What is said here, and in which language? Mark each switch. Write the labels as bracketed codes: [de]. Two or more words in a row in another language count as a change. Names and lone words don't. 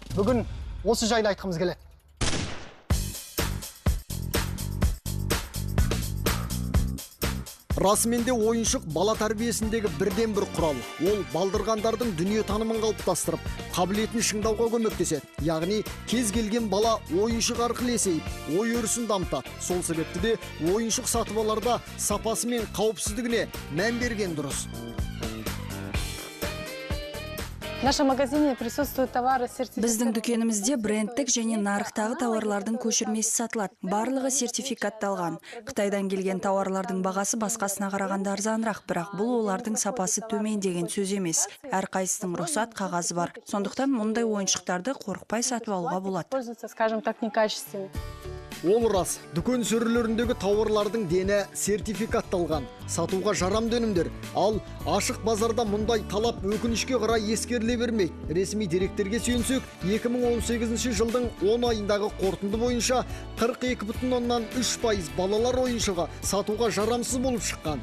[kk] Бүгін осы жайлы айтқымыз келеді. Расыменде ойыншық бала тәрбиесіндегі бірден бір құрал. Ол балдырғандардың дүние танымын қалыптастырып, қабілетін шыңдауға көмектеседі. Яғни кез келген бала ойыншық арқылы есейіп, ой өрісін дамытады. Сол себепті де ойыншық сатып аларда сапасы мен қауіпсіздігіне мән берген дұрыс. [ru] В нашем магазине присутствуют товары сертификаты. [kk] Біздің дүкенімізде брендтік және нарықтағы тауарлардың көшірмесі сатылады. Барлығы сертификатталған. Қытайдан келген тауарлардың бағасы басқасына қарағанда арзанырақ, бірақ бұл олардың сапасы төмен деген сөз емес. Әрқайсының рұқсат қағазы бар. Сондықтан мұндай ойыншықтарды қорықпай сатып алуға болады. [ru] Пользуются, скажем так, некачественными. [kk] Ол рас, дүкен сөрелеріндегі тауарлардың дені сертификатталған, сатуға жарамды өнімдер. Ал ашық базарда мұндай талап өкінішке қарай ескеріле бермейді. Ресми деректерге сүйенсек, 2018 жылдың 10 айындағы қорытынды бойынша 42,3% балалар ойыншығы сатуға жарамсыз болып шыққан.